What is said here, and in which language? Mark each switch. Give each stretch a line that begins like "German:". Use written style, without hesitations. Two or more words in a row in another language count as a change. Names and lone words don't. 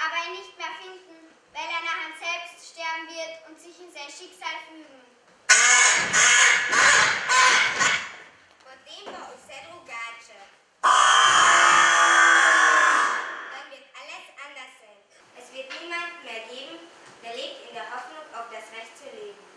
German: Kai nicht mehr finden, weil er nachher selbst sterben wird und sich in sein Schicksal fügen.
Slovenian: Potem bo vse drugače.
German: Dann wird alles anders sein. Es wird niemand mehr geben, der lebt in der Hoffnung, auf das Recht zu leben.